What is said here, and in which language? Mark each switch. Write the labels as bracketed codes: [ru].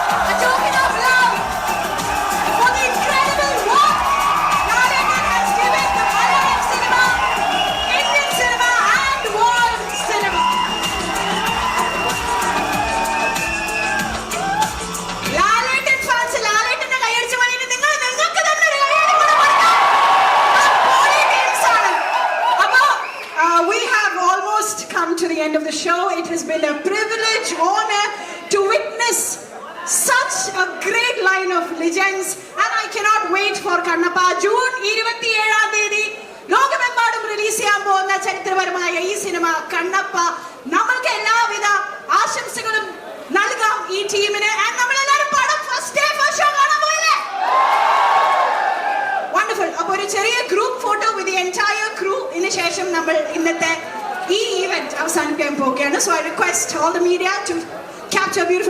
[en] A token of love for the incredible work Lalaten has given the Malayalam cinema, Indian cinema and world cinema. [ml] Lalettan fans ലാലേട്ടന്റെ കൈയടിച്ച് മണിയിട്ട് നിങ്ങൾക്ക് തന്നെ ഒരു കൈയടി കൂടെ കൊടുക്കാം. Politics ആണ്. [en] അപ്പോ we have almost come to the end of the show. It has been a privilege, honor to witness such a great line of legends, and I cannot wait for Kannappa. [ml] June 27-ാം തീയതി ലോകമെമ്പാടും release ചെയ്യാൻ പോകുന്ന ചരിത്രപരമായ ഈ cinema Kannappa. നമ്മൾക്ക് എല്ലാവിധ ആശംസകളും നൽകാം ഈ ടീമിന്. നമ്മളെല്ലാവരും പടം ഫസ്റ്റ് ഡേ ഫസ്റ്റ് ഷോ കാണാൻ പോയില്ലേ? വണ്ടർഫുൾ. അപ്പോൾ ഒരു ചെറിയ group photo [en] With the entire crew. [ml] ഇതിന് ശേഷം നമ്മൾ ഇന്നത്തെ ഈ ഈവന്റ് അവസാനിപ്പിക്കാൻ പോവുകയാണ്. [en] so I request all the media to capture beautiful